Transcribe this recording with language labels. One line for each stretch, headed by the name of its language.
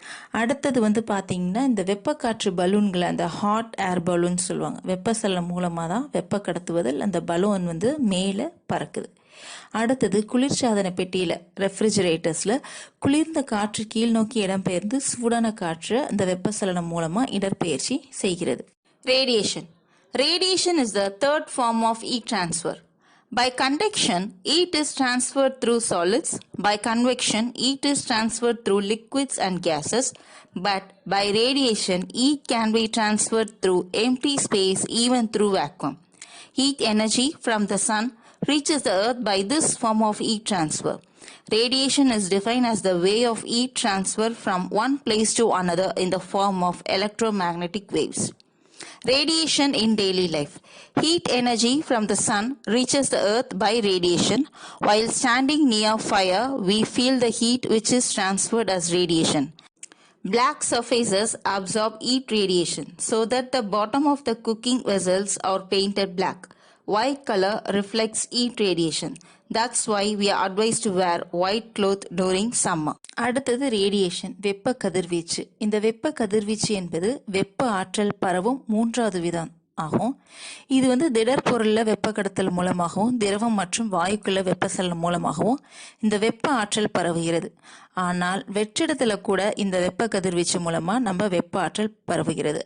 Tamil: அடுத்தது பார்த்தீங்கன்னா இந்த வெப்பக்காற்று பலூன்களை அந்த ஹாட் ஏர் பலூன் சொல்லுவாங்க. வெப்பச்சலனம் மூலமாக தான் வெப்ப கடத்துவதில் அந்த பலூன் மேலே பறக்குது. அடுத்தது குளிர்சாதன பெட்டியில் ரெஃப்ரிஜரேட்டர்ஸில் குளிர்ந்த காற்று கீழ் நோக்கி இடம்பெயர்ந்து சூடான காற்று அந்த வெப்பச்சலனம் மூலமாக இடற்பெயர்ச்சி செய்கிறது.
English: Radiation is the third form of heat transfer. By convection, heat is transferred through solids. By convection, heat is transferred through liquids and gases. But by radiation, heat can be transferred through empty space, even through vacuum. Heat energy from the sun reaches the earth by this form of heat transfer. Radiation is defined as the way of heat transfer from one place to another in the form of electromagnetic waves. Radiation in daily life. Heat energy from the sun reaches the earth by radiation. While standing near fire, we feel the heat which is transferred as radiation. Black surfaces absorb heat radiation so that the bottom of the cooking vessels are painted black. White color reflects heat radiation. That's why we are advised to wear white cloth during summer.
Tamil: அடுத்தது radiation, வெப்ப கதிர்வீச்சு. இந்த வெப்ப கதிர்வீச்சு என்பது வெப்ப ஆற்றல் பரவும் மூன்றாவது விதம் ஆகும். இது திடப்பொருளில் வெப்ப கடத்தல் மூலமாகவும் திரவம் மற்றும் வாயுக்குள்ள வெப்பச்சலனம் மூலமாகவும் இந்த வெப்ப ஆற்றல் பரவுகிறது. ஆனால் வெற்றிடத்தில் கூட இந்த வெப்ப கதிர்வீச்சு மூலமாக நம்ம வெப்ப ஆற்றல் பரவுகிறது.